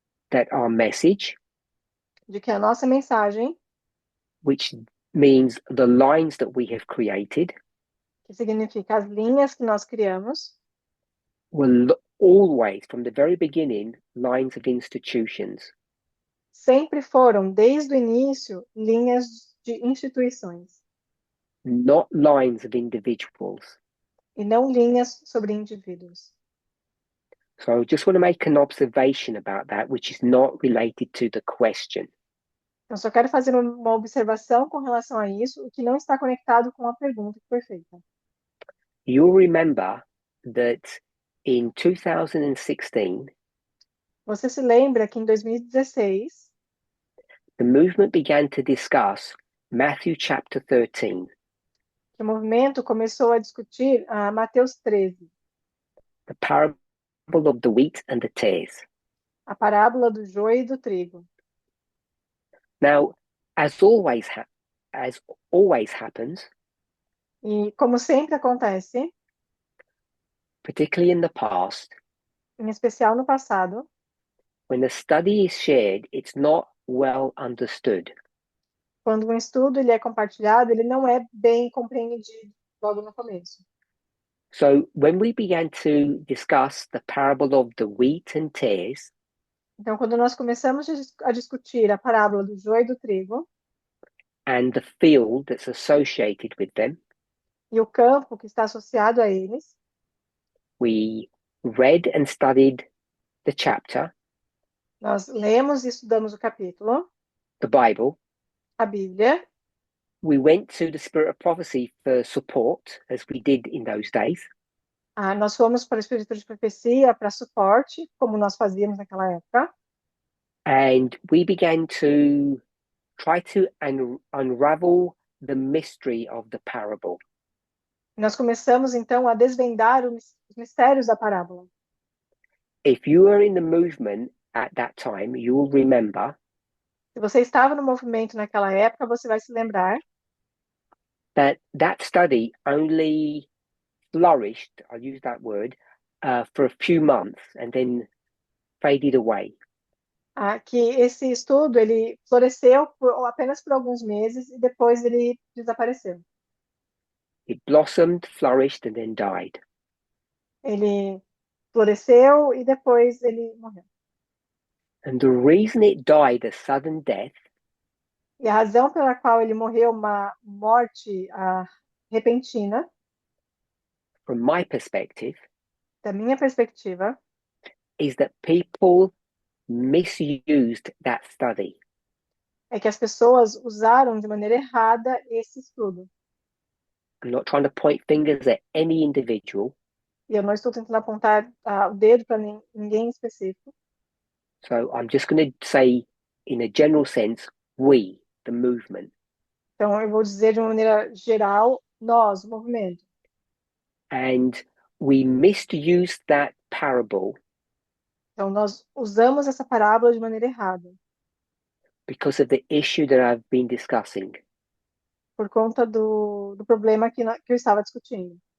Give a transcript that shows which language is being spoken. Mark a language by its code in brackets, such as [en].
[en] that our message, [pt] De que a nossa mensagem, [en] which means the lines that we have created, [pt] que significa as linhas que nós criamos, [en] were always, from the very beginning, lines of institutions. [pt] sempre foram, desde o início, linhas de instituições, [en] Not lines of individuals. [pt] e não linhas sobre indivíduos. [en] So I just want to make an observation about that, which is not related to the question. [pt] Eu só quero fazer uma observação com relação a isso, o que não está conectado com a pergunta que foi feita. [en] You'll remember that in 2016, [pt] Você se lembra que em 2016, [en] the movement began to discuss Matthew chapter 13, [pt] que o movimento começou a discutir Mateus 13, [en] the parable of the wheat and the tares. [pt] a parábola do joio e do trigo. [en] Now, as always happens, [pt] E como sempre acontece, [en] particularly in the past, [pt] em especial no passado, [en] when a study is shared, it's not well understood. [pt] quando um estudo ele é compartilhado, ele não é bem compreendido logo no começo. [en] So when we began to discuss the parable of the wheat and tares, [pt] Então, quando nós começamos a discutir a parábola do joio e do trigo [en] and the field that's associated with them, [pt] e o campo que está associado a eles, [en] we read and studied the chapter, [pt] nós lemos e estudamos o capítulo, [en] the Bible. [pt] a Bíblia, [en] We went to the Spirit of Prophecy for support, as we did in those days. [pt] nós fomos para o Espírito de Profecia para suporte, como nós fazíamos naquela época, [en] And we began to try to unravel the mystery of the parable. [pt] nós começamos então a desvendar os mistérios da parábola. [en] If you were in the movement at that time, you will remember [pt] Se você estava no movimento naquela época, você vai se lembrar [en] that study only flourished, I'll use that word, for a few months and then faded away. [pt] Que esse estudo ele floresceu apenas por alguns meses e depois ele desapareceu. [en] It blossomed, flourished, and then died. [pt] Ele floresceu e depois ele morreu. [en] And the reason it died a sudden death [pt] E a razão pela qual ele morreu uma morte repentina, [en] from my perspective, [pt] da minha perspectiva, [en] is that people misused that study. [pt] é que as pessoas usaram de maneira errada esse estudo. [en] I'm not trying to point fingers at any individual. [pt] E eu não estou tentando apontar o dedo para ninguém específico. [en] So I'm just going to say, in a general sense, we, the movement. [pt] Então, eu vou dizer de uma maneira geral, nós, o movimento. [en] And we misused that parable [pt] Então, nós usamos essa parábola de maneira errada, [en] because of the issue that I've been discussing. [pt] por conta do problema que eu estava discutindo.